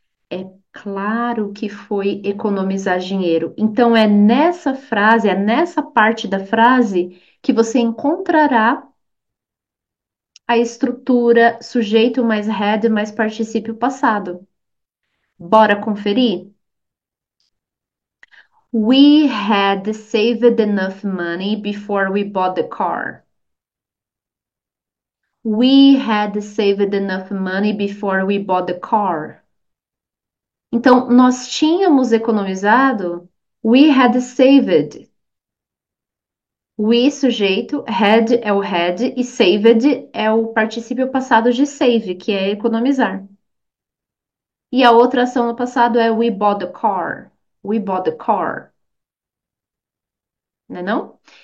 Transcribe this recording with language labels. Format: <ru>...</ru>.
<pt>É claro que foi economizar dinheiro. Então é nessa frase, é nessa parte da frase que você encontrará a estrutura sujeito mais had mais particípio passado. Bora conferir?</pt> <en>We had saved enough money before we bought the car. We had saved enough money before we bought the car.</en> <pt>Então, nós tínhamos economizado.</pt> <en>We had saved.</en> <pt>We, sujeito, had é o had e saved é o particípio passado de save, que é economizar. E a outra ação no passado é</pt> <en>we bought the car.</en> <pt>We bought the car. Não é não?</pt>